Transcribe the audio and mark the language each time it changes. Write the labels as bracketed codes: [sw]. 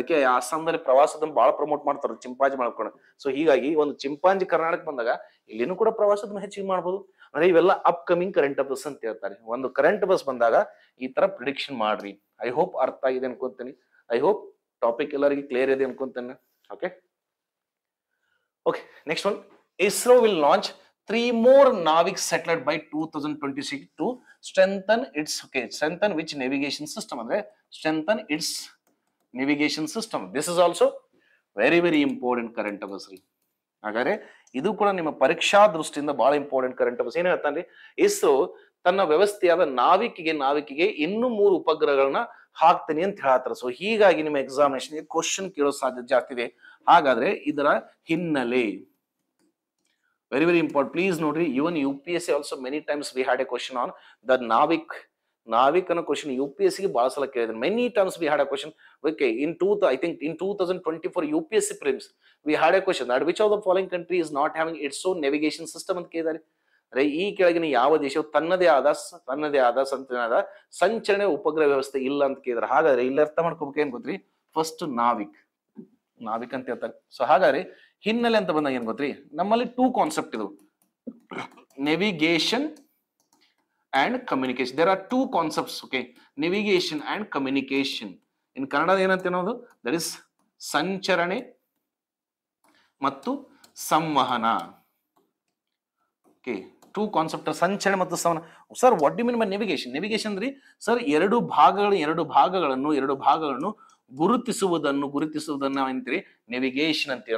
[kn] ಅದಕ್ಕೆ ಅಸ್ಸಾಂದಲ್ಲಿ ಪ್ರವಾಸೋದ್ಯಮ ಬಹಳ ಪ್ರಮೋಟ್ ಮಾಡ್ತಾರೆ ಚಿಂಪಾಂಜಿ ಮಾಡ್ಕೊಂಡು. ಸೊ ಹೀಗಾಗಿ ಒಂದು ಚಿಂಪಾಂಜಿ ಕರ್ನಾಟಕ ಬಂದಾಗ ಇಲ್ಲಿನೂ ಕೂಡ ಪ್ರವಾಸೋದ್ಯಮ ಹೆಚ್ಚಿಗೆ ಮಾಡ್ಬೋದು. ಅಂದ್ರೆ ಇವೆಲ್ಲ ಅಪ್ಕಮಿಂಗ್ ಕರೆಂಟ್ ಅಫೇರ್ಸ್ ಅಂತ ಹೇಳ್ತಾರೆ. ಒಂದು ಕರೆಂಟ್ ಅಫೇರ್ಸ್ ಬಂದಾಗ ಈ ತರ ಪ್ರಿಡಿಕ್ಷನ್ ಮಾಡ್ರಿ. [en] I hope [kn] ಅರ್ಥ ಆಗಿದೆ ಅನ್ಕೊಂತೀನಿ. ಐ ಹೋಪ್ ಟಾಪಿಕ್ ಎಲ್ಲರಿಗೆ ಕ್ಲಿಯರ್ ಇದೆ ಅನ್ಕೊಂತೇನೆ. [en] Okay, next one, ISRO will launch 3 more NAVIC satellite by 2026 to strengthen its strengthen which navigation system ಅಂದ್ರೆ strengthen its navigation system. This is also very very important current affairs ರೀ. [kn] ಹಾಗಾದ್ರೆ ಇದು ಕೂಡ ನಿಮ್ಮ ಪರೀಕ್ಷಾ ದೃಷ್ಟಿಯಿಂದ ಬಹಳ ಇಂಪಾರ್ಟೆಂಟ್ ಕರೆಂಟ್ ಅಫೇರ್ಸ್. ಏನ್ ಹೇಳ್ತಾನ್ರಿ, ಇಸ್ರೋ ತನ್ನ ವ್ಯವಸ್ಥೆಯಾದ ನಾವಿಕಿಗೆ ಇನ್ನೂ 3 ಉಪಗ್ರಹಗಳನ್ನ ಹಾಕ್ತೀನಿ ಅಂತ ಹೇಳತ್ತಾರ. ಸೊ ಹೀಗಾಗಿ ನಿಮ್ಮ ಎಕ್ಸಾಮಿನೇಷನ್ ಕ್ವಶನ್ ಕೇಳೋ ಸಾಧ್ಯತೆ ಜಾಸ್ತಿ ಇದೆ. ಹಾಗಾದ್ರೆ ಇದರ ಹಿನ್ನೆಲೆ ವೆರಿ ವೆರಿ ಇಂಪಾರ್ಟೆಂಟ್. [en] please ನೋಡ್ರಿ, even UPSC also many times we had a question on the NavIC [kn] ಅನ್ನೋ ಕ್ವಶನ್ UPSC ಗೆ ಬಹಳ ಸಲ ಕೇಳಿದ್ರೆ. [en] Many times we had a question. Okay, I think in 2024 UPSC prelims we had a question that which of the following country is not having its own navigation system [kn] ಅಂತ ಕೇಳಿದ್ದಾರೆ. ಅಂದ್ರೆ ಈ ಕೆಳಗಿನ ಯಾವ ದೇಶವು ತನ್ನದೇ ಆದ ಸಂಚರಣೆ ಉಪಗ್ರಹ ವ್ಯವಸ್ಥೆ ಇಲ್ಲ ಅಂತ ಕೇಳಿದ್ರೆ. ಹಾಗಾದ್ರೆ ಇಲ್ಲಿ ಅರ್ಥ ಮಾಡ್ಕೋಬೇಕು ಏನ್ ಗೊತ್ತ್ರಿ, ಫಸ್ಟ್ ನಾವಿಕ್ ಅಂತ ಹೇಳ್ತಾರೆ. ಸೊ ಹಾಗಾದ್ರೆ ಹಿನ್ನೆಲೆ ಅಂತ ಬಂದಾಗ ಏನ್ ಗೊತ್ತ್ರಿ, ನಮ್ಮಲ್ಲಿ 2 ಕಾನ್ಸೆಪ್ಟ್ ಇದು, navigation and communication. [en] There are 2 concepts, okay, navigation and communication. [kn] In Kannada ಏನಂತ ಅನ್ನೋದು, that is ಸಂಚರಣೆ ಮತ್ತು ಸಂವಹನ. Okay, 2 ಕಾನ್ಸೆಪ್ಟ್, ಸಂಚರಣೆ ಮತ್ತು ಸಂವಹನ. [en] Sir what do mean by navigation? [kn] Navigation ಅಂದ್ರೆ ಸರ್ ಎರಡು ಭಾಗಗಳನ್ನು ಗುರುತಿಸುವುದನ್ನ ಅಂತೀರಿ ನೇವಿಗೇಷನ್ ಅಂತೀವಿ.